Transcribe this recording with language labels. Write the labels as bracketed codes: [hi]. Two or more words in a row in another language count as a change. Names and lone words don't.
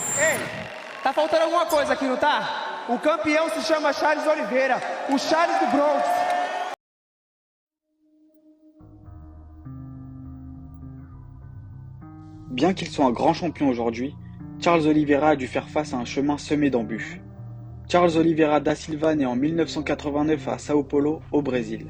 [pt] Ei, tá faltando alguma coisa aqui, não tá? O campeão se chama Charles Oliveira, o Charles do Bronx. [fr] Bien qu'il soit un grand champion aujourd'hui, Charles Oliveira a dû faire face à un chemin semé d'embûches. Charles Oliveira da Silva naît en 1989 à Sao Paulo, au Brésil.